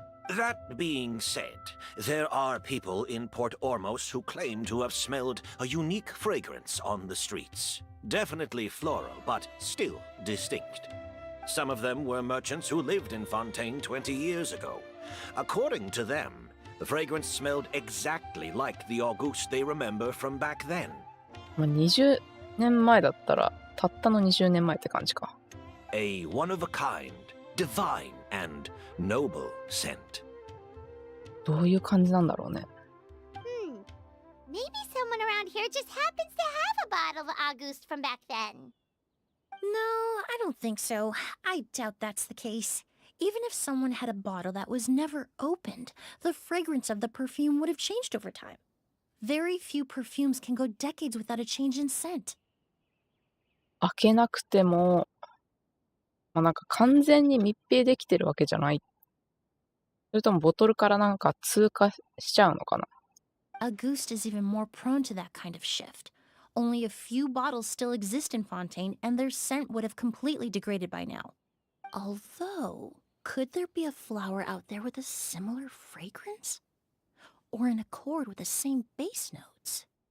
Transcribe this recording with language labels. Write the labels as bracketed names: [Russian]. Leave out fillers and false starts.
[English] That being said, there are people in Port Ormos who claim to have smelled a unique fragrance on the streets. Definitely floral, but still distinct. Some of them were merchants who lived in Fontaine 20 years ago. According to them, the fragrance smelled exactly like the August they remember from back then. [Japanese] 20年前だったら、たったの20年前って感じか。 [English] A one-of-a-kind, divine, and noble scent. [Japanese] どういう感じなんだろうね。 [English] Maybe someone around here just happens to have a bottle of August from back then. No, I don't think so. I doubt that's the case. Even if someone had a bottle that was never opened, the fragrance of the perfume would have changed over time. Very few perfumes can go decades without a change in scent. [Japanese] 開けなくても、なんか完全に密閉できてるわけじゃない。それともボトルからなんか通過しちゃうのかな。 [English] Auguste is even more prone to that kind of shift. Only a few bottles still exist in Fontaine, and their scent would have completely degraded by now. Although, could there be a flower out there with a similar fragrance? Or in accord with the same base notes?